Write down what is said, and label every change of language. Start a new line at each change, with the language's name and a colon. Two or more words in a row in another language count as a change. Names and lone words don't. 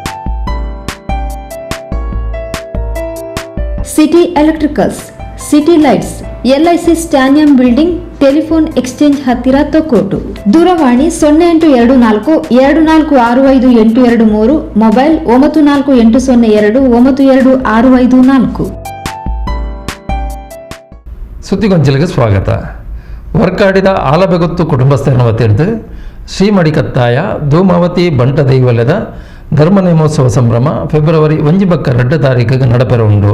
Kannada: ಸಿಟಿ ಎಲೆಕ್ಟ್ರಿಕಲ್ಸ್, ಸಿಟಿ ಲೈಟ್ಸ್, ಎಲ್ಐಸಿ ಸ್ಟ್ಯಾನಿಯಂ ಬಿಲ್ಡಿಂಗ್,
English: telephone exchange
Kannada: ಹತ್ತಿರ ತೊಕ್ಕೋಟು. ದೂರವಾಣಿ 0824 2465 ಮೊಬೈಲ್ 9480 92654. ಸುದ್ದಿಗೊಂಚಲಿಗೆ ಸ್ವಾಗತ.
Tulu: ವರ್ಕಾಡಿದ ಆಲಬೆಗೊತ್ತು ಕುಟುಂಬಸ್ಥರನ ವತಿರ್ದು ಶ್ರೀಮಡಿಕತ್ತಾಯ ಧೂಮಾವತಿ ಬಂಟ ದೈವಲದ ಧರ್ಮ ನೇಮೋತ್ಸವ ಸಂಭ್ರಮ ಫೆಬ್ರವರಿ 1 ತಾರೀಕಿಗೆ ನಡಪೆರುಂಡು.